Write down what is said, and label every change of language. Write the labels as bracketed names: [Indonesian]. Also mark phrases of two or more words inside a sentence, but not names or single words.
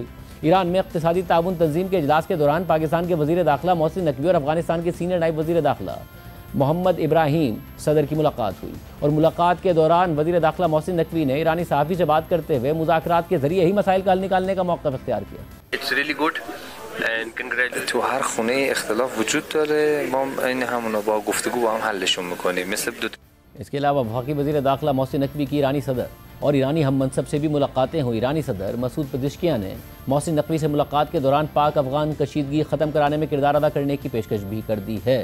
[Urdu] ایران میں اقتصادی تعاون تنظیم کے اجلاس کے دوران پاکستان کے وزیر داخلہ محسن نقوی اور افغانستان کے سینئر نائب وزیر داخلہ محمد ابراہیم صدر کی ملاقات ہوئی، اور ملاقات کے دوران وزیر داخلہ محسن نقوی نے ایرانی صحافی سے بات کرتے ہوئے مذاکرات کے ذریعے ہی مسائل کا حل نکالنے کا موقف اختیار کیا۔ [English] It's really good and congratulations. [Persian] تو هر خونه اختلاف وجود داره، ما این همونو با گفتگو با هم حلشون میکنیم مثل [Urdu] اس کے علاوہ وفاقی وزیر داخلہ محسن نقوی کی ایرانی صدر اور ایرانی ہم منصب سے بھی ملاقاتیں ہوئی۔ ایرانی صدر مسعود پزشکیان نے محسن نقوی سے ملاقات کے دوران پاک افغان کشیدگی ختم کرانے میں کردار ادا کرنے کی پیشکش بھی کر دی ہے۔